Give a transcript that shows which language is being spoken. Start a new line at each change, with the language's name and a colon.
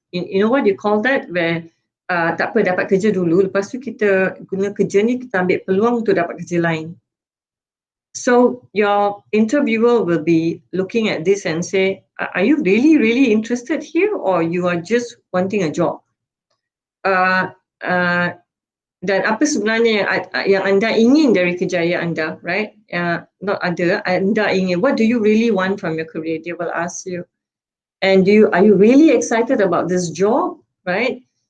English: You know what you call that?
Malay: Where tak apa dapat kerja dulu, lepas tu kita guna kerja ni, kita ambil peluang untuk dapat kerja lain.
English: So your interviewer will be looking at this and say, are you really interested here, or you are just wanting a job?
Malay: Dan apa sebenarnya yang anda ingin dari kerjaya anda, right?
English: Not
Malay: anda ingin,
English: what do you really want from your career? They will ask you. And are you really excited about this job, right?